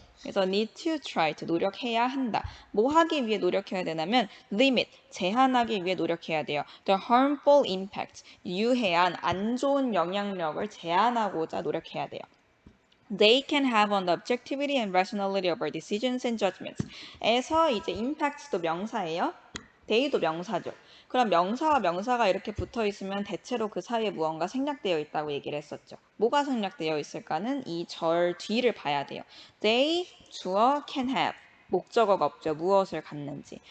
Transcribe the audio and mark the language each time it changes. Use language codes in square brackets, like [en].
[ko] 그래서 [en] need to try to [ko] 노력해야 한다. 뭐 하기 위해 노력해야 되냐면 limit 제한하기 위해 노력해야 돼요. [en] The harmful impact [ko] 유해한 안 좋은 영향력을 제한하고자 노력해야 돼요. [en] They can have on the objectivity and rationality of our decisions and judgments. [ko] 에서 이제 impact도 명사예요. they도 명사죠. 그럼 명사와 명사가 이렇게 붙어 있으면 대체로 그 사이에 무언가 생략되어 있다고 얘기를 했었죠. 뭐가 생략되어 있을까는 이 절 뒤를 봐야 돼요. They 주어 [en] can have [ko] 목적어가 없죠. 무엇을 갖는지.